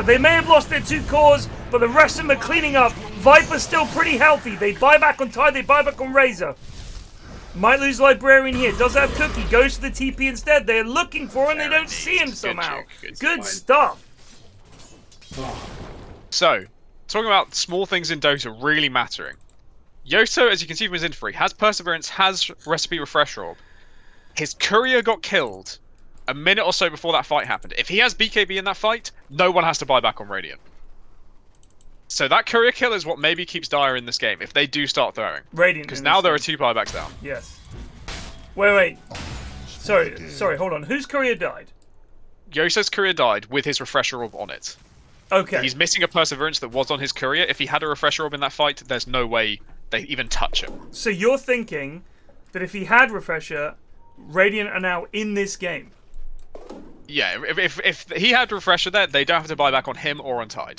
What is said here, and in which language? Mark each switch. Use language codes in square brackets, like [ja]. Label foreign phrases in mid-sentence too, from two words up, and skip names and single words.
[en] They may have lost their 2 cores, but the rest of them are cleaning up. Viper's still pretty healthy. They buy back on Tide. They buy back on Razor. Might lose Librarian here. Does have Cookie. Goes to the TP instead. They're looking for him. They don't see him somehow. Good stuff. So, talking about small things in Dota really mattering. Y.O.S.O, as you can see from his info, has Perseverance, has Recipe Refresher Orb. His courier got killed a minute or so before that fight happened. If he has BKB in that fight, no one has to buy back on Radiant. So that courier kill is what maybe keeps Dire in this game, if they do start throwing. Radiant. Because now there are 2 buybacks down. Yes. Wait. Sorry, hold on. Whose courier died? Y.O.S.O's courier died with his Refresher Orb on it. Okay. He's missing a Perseverance that was on his courier. If he had a Refresher Orb in that fight, there's no way they even touch him. So you're thinking that if he had Refresher, Radiant are now in this game? Yeah, if he had Refresher there, they don't have to buy back on him or on Tide.